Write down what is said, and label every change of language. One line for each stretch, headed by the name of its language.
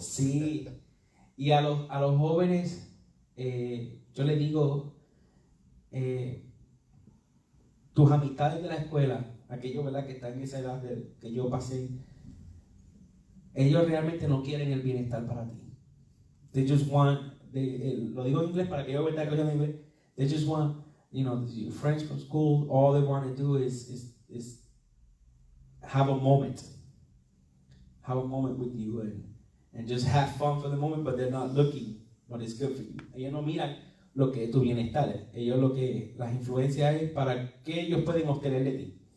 Spanish: Sí, y a los jóvenes yo les digo, tus amistades de la escuela, aquellos, ¿verdad?, que están en esa edad que yo pasé, ellos realmente no quieren el bienestar para ti.
English: They just want,
Spanish: lo digo en inglés para que yo vea que en inglés.
English: They just want, your friends from school. All they want to do is have a moment with you and just have fun for the moment, but they're not looking what is good for you.
Spanish: Ellos no miran lo que es tu bienestar. Ellos las influencias es para que ellos pueden obtener de ti.